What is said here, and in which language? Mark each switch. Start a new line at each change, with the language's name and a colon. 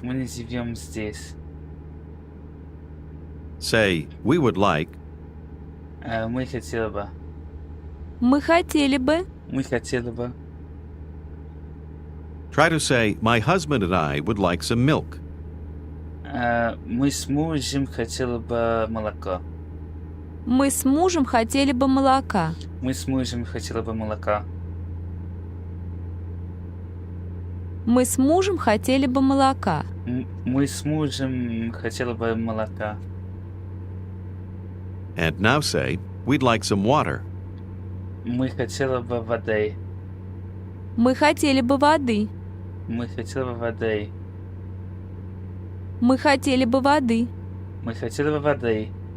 Russian: Мы не живем здесь.
English: Say, we would like.
Russian: Мы хотели бы. Мы хотели бы. Мы хотели бы.
English: Try to say, my husband and I would like some milk.
Russian: Мы с мужем хотели бы молоко. Мы с мужем хотели бы молока. Мы с мужем хотели бы молока. Мы с мужем хотели бы молока. Мы с мужем хотели бы молока.
English: And now say, we'd like some water.
Russian: Мы хотели бы воды. Мы хотели бы воды. Мы хотели бы воды. Мы хотели бы воды. Мы хотели бы воды.